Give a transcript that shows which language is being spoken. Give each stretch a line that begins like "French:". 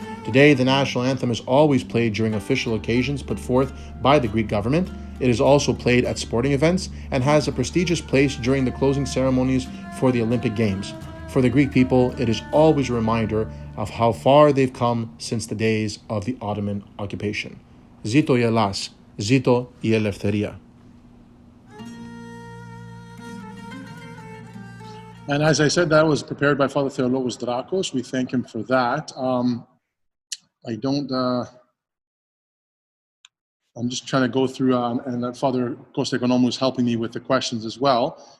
English: Today, the national anthem is always played during official occasions put forth by the Greek government. It is also played at sporting events and has a prestigious place during the closing ceremonies for the Olympic Games. For the Greek people, it is always a reminder of how far they've come since the days of the Ottoman occupation.
Greek: Zito η Ελλάς, zito η ελευθερία.
English: And as I said, that was prepared by Father Theologos Drakos. We thank him for that. I don't, I'm just trying to go through, and Father Kostekonomou is helping me with the questions as well.